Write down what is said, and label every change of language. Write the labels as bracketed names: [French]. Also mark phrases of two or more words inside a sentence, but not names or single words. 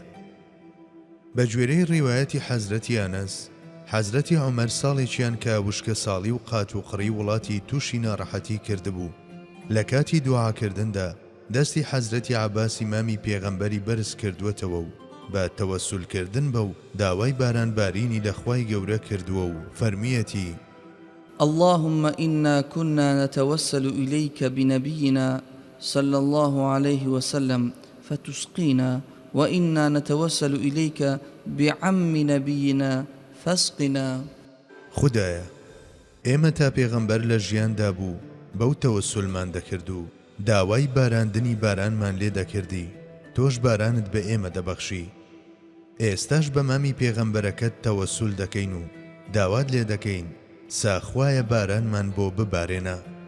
[Central Kurdish] بە گوێرەی ڕیوایەتی حەزرەتی ئەنەس، حەزرەتی عومەر ساڵێکیان کە وشکە ساڵی و قات و قڕی وڵاتی تووشی ناڕەحەتی کردبوو، لە کاتی دوعاکردندا دەستی حەزرەتی عەباس ئیمامی پێغەمبەری بەرز کردووەتەوە و بە تەوەسولکردن بە و داوای باران بارینی لە خوای گەورە کردووە و فەرمیەتی: [Arabic] اللهم إنا كنا نتوسل إليك بنبينا صلى الله عليه وسلم فتسقينا، وإنا نتوسل إليك بعم نبينا فاسقنا. [Central Kurdish] خدایە ئێمە تا پێغەمبەر لە ژیاندا بوو بەو تەوەسولمان دەکرد و داوای باراندنی بارانمان لێ دەکردی، تۆش بارانت بە ئێمە دەبەخشی. ئێستاش بە مامی پێغەمبەرەکەت تەوەسول دەکەین و داوات لێ دەکەین ساخوایە بارانمان بۆ ببارێنە.